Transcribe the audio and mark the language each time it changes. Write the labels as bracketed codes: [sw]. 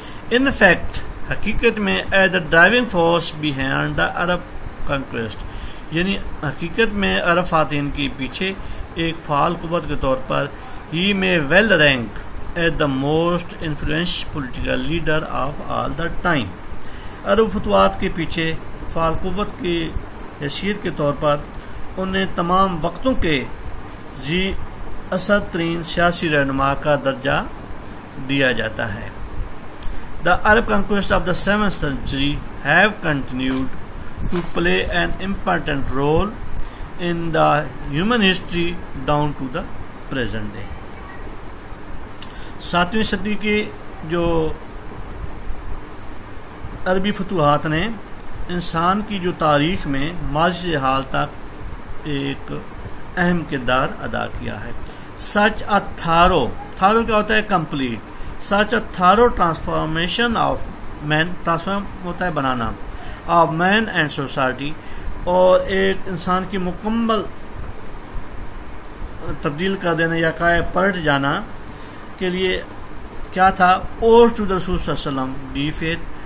[en] in fact [ur] حقیقت میں [en] as a driving force behind the Arab conquest, [ur] یعنی حقیقت میں عرب فاتحین کے پیچھے ایک فعال قوت کے طور پر ہی [en] May well rank as the most influential political leader of all the time. [ur] عرب فتوحات کے پیچھے فعال قوت کی حیثیت کے طور پر انہیں تمام وقتوں کے ذی اثر ترین سیاسی رہنما کا درجہ دیا جاتا ہے. [en] The Arab conquest of the 7th century have continued to play an important role in the human history down to the present day. [ur] 7ویں صدی کے جو عربی فتوحات نے انسان کی جو تاریخ میں ماضی سے حال تک ایک اہم کردار ادا کیا ہے. سچ اے تھارو کیا ہوتا ہے؟ Complete. [en] such a thorough transformation of man, [ur] transform ہوتا ہے بنانا، [en] of man and society, [ur] اور ایک انسان کی مکمل تبدیل کر دینا یا قائم پلٹ جانا کے لیے کیا تھا؟ [en] owes to the رسول [ur] صلی اللہ علیہ وسلم دی فیتھ.